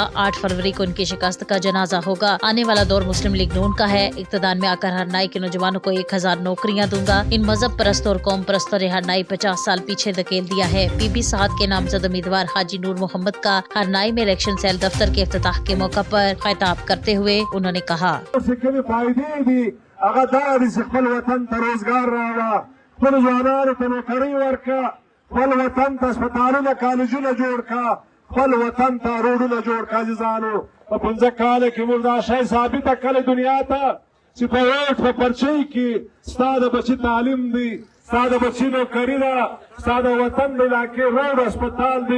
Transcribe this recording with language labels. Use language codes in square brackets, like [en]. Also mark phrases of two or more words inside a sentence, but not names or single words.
[ur] 8 فروری کو ان کی شکست کا جنازہ ہوگا۔ آنے والا دور مسلم لیگ نون کا ہے. اقتدار میں آ کر ہرنائی کے نوجوانوں کو 1000 نوکریاں دوں گا. ان مذہب پرست اور قوم پرستوں نے ہرنائی 50 سال پیچھے دھکیل دیا ہے. PB صاد کے نامزد امیدوار حاجی نور محمد کا ہرنائی میں [en] election cell [ur] دفتر کے افتتاح کے موقع پر خطاب کرتے ہوئے انہوں نے کہا, [ps] خپل ځوانانو ته نوکرۍ ورکړه، خپل وطن ته هسپتالونه کالجونه جوړ کړه، خپل وطن ته روډونه جوړ کړه. عزیزانو په 15 کاله کې موږ دا شی ثابته کړې دنیا ته چې په ووټ په پرچۍ کې ستا د بچي تعلیم دی، ستا د بچي نوکري ده، ستا د وطن د علاقې روډ هسپتال دی.